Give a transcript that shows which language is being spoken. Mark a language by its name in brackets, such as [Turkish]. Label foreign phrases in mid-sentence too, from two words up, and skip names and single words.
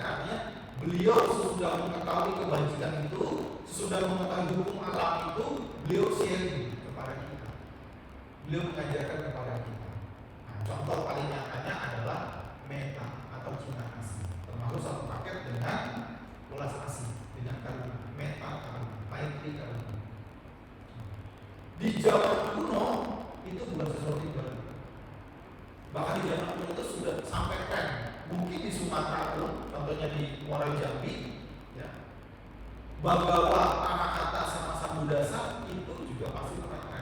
[Indonesian] Artinya beliau sesudah mengetahui kebajikan itu, sesudah mengetahui hukum alam itu, beliau sharing kepada kita, beliau mengajarkan kepada kita. Nah, contoh paling nyatanya adalah meta atau cinta kasih, termasuk satu paket dengan welas asih, dengan karuna, [Pali] meta karuna, [Sanskrit] maitri karuna. [Indonesian] Di zaman kuno itu bukan sesuatu yang baru. Bahkan di zaman kuno itu sudah sampai tren. Mungkin di Sumatera pun, contohnya di Muara Jambi, ya, Bagawa, Arakata sama Sambudasa itu juga pasti pernah tren.